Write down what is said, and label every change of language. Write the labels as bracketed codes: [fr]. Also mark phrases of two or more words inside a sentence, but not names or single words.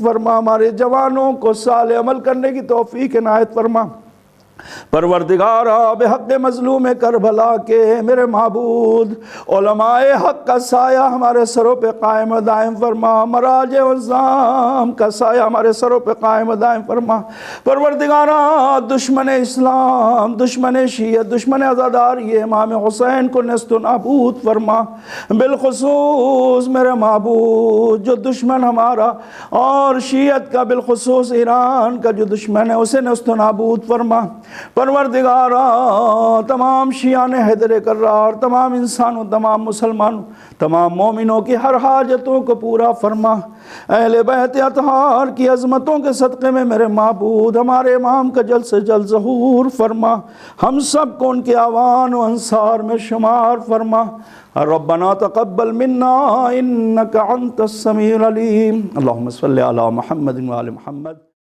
[ur] فرما، ہمارے جوانوں کو صالح عمل کرنے کی توفیق عنایت فرما، پروردگارہ بے حق مظلوم کربلا کے میرے معبود علماء حق کا سایہ ہمارے سروں پہ قائم و دائم فرما، مراجع عظام کا سایہ ہمارے سروں پہ قائم و دائم فرما، پروردگارہ دشمن اسلام، دشمن شیعت، دشمن عزاداری امام حسین کو نیست و نابود فرما، بالخصوص میرے معبود جو دشمن ہمارا اور شیعت کا بالخصوص ایران کا جو دشمن ہے اسے نیست و نابود فرما، پروردگارہ تمام شیعان حیدر کرار، تمام انسانوں، تمام مسلمانوں، تمام مومنوں کی ہر حاجتوں کو پورا فرما، اہل بیت اطہار کی عظمتوں کے صدقے میں میرے معبود ہمارے امام کا جلد سے جلد ظہور فرما، ہم سب کو ان کے اعوان و انصار میں شمار فرما، [ar] ربنا تقبل منا انک انت السمیع العلیم، اللہم صلی علی محمد و آل محمد۔